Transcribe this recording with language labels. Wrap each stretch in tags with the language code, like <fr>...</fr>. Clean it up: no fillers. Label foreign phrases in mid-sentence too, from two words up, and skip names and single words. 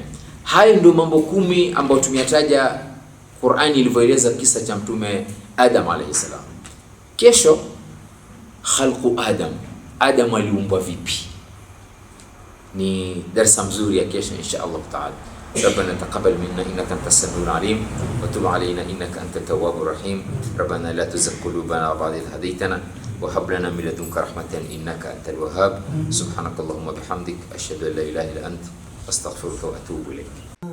<sw>Hayo ndio mambo 10 ambayo tumeyataja Qur'ani ilivyoeleza kisa cha mtume Adam</sw> <ar>عليه السلام.</ar> <sw>Kesho</sw> <ar>خلق آدم</ar> <sw>aliumbwa vipi, ni darasa mzuri ya kesho</sw> <ar>إن شاء الله تعالى. ربنا تقبل منا إنك أنت السميع العليم وتب علينا إنك أنت التواب الرحيم. ربنا لا تزغ قلوبنا بعد إذ هديتنا وهب لنا من لدنك رحمة إنك أنت الوهاب. سبحانك اللهم وبحمدك أشهد أن لا إله إلا أنت أستغفرك وأتوب إليك.</ar>